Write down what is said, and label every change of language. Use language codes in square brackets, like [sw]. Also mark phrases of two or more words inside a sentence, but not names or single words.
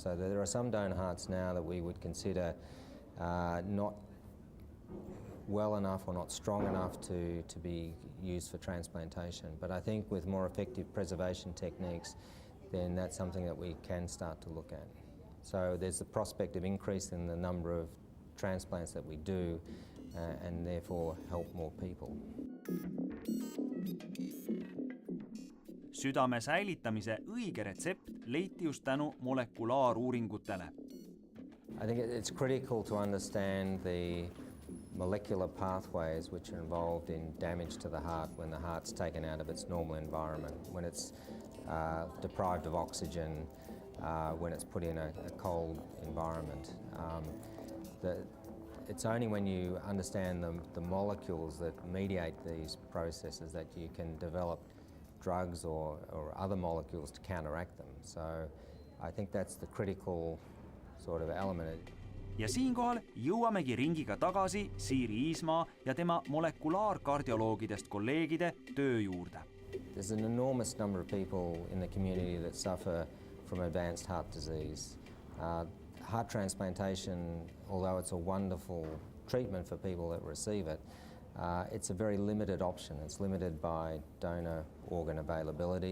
[en] So there are some donor hearts now that we would consider not well enough or not strong enough to be used for transplantation. But I think with more effective preservation techniques, then that's something that we can start to look at. So there's the prospect of increase in the number of transplants that we do and therefore help more people. [et] Südame säilitamise õige retsept leiti just tänu molekulaaruuringutele. [en] I think it's critical to understand the molecular pathways which are involved in damage to the heart when the heart's taken out of its normal environment, when it's deprived of oxygen, when it's put in a cold environment. It's only when you understand the molecules that mediate these processes that you can develop drugs or other molecules to counteract them. So I think that's the critical sort of element. [et] Ja siinkohal jõuamegi ringiga tagasi Siiri Iismaa ja tema molekulaarkardioloogidest kolleegide töö juurde. [en] There's an enormous number of people in the community that suffer from advanced heart disease. Heart transplantation, although it's a wonderful treatment for people that receive it, it's a very limited option. It's limited by donor organ availability.